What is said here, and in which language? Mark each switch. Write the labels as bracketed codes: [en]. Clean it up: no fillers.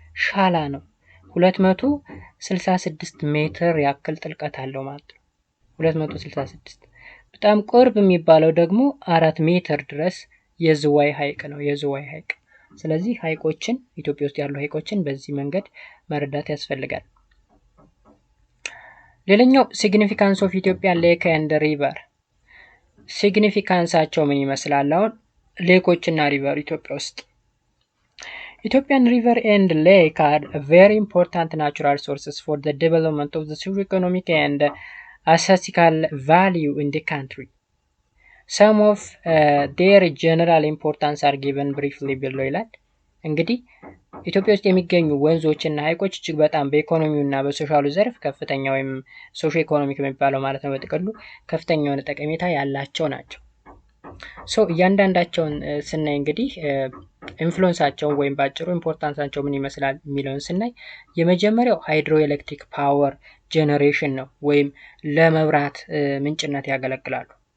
[am] ሻላ ነው። 266 ሜትር ያክል ጥልቀት አለው ማለት ነው። 266 በጣም ቅርብ የሚባለው ደግሞ 4 ሜትር ድረስ የዝዋይ ሀይቅ ነው። የዝዋይ ሀይቅ። ስለዚህ ሀይቆችን ኢትዮጵያ ውስጥ ያሉ ሀይቆችን በዚህ መንገድ መረዳት ያስፈልጋል። ሌላኛው ሲግኒፊካንስ ኦፍ ኢትዮጵያን ሌክ ኤንድ ሪቨር። ሲግኒፊካንሳቸው ምን ይመስላል? [en] አሁን ሌኮችና ሪቨር ኢትዮጵያ ውስጥ Ethiopian river and lake are very important natural sources for the development of the socio-economic and aesthetical value in the country. [am] Some of their general importance are given briefly below ይላል። እንግዲህ ኢትዮጵያ ውስጥ የሚገኙ ወንዞችና ሀይቆች እጅግ በጣም በኢኮኖሚውና በሶሻሉ ዘርፍ ከፍተኛ ወይም ሶሾ ኢኮኖሚክ የሚባለው ማለት ነው በጥቅሉ ከፍተኛ የሆነ ጠቀሜታ ያላቸው ናቸው። እያንዳንዳቸውን ስናይ እንግዲህ ኢንፍሉዌንሳቸውን ወይም ባጭሩ ኢምፖርታንሳቸው ምን ይመስላል የሚለውን ስናይ የመጀመሪያው ሃይድሮ ኤሌክትሪክ ፓወር ጄኔሬሽን ነው ወይም ለመብራት ምንጭነት ያገለግላሉ።